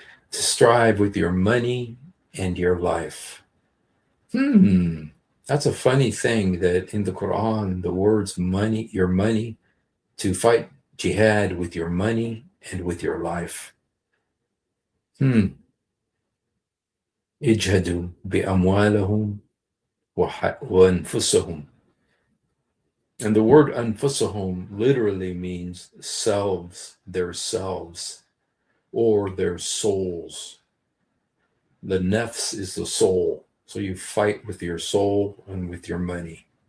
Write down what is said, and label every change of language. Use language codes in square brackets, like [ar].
[en] To strive with your money and your life. That's a funny thing that in the Quran, the words money, your money, to fight jihad with your money and with your life. [ar] اجهدوا بأموالهم وأنفسهم. [en] And the word أنفسهم literally means selves, their selves, or their souls. The nafs is the soul. So you fight with your soul and with your money.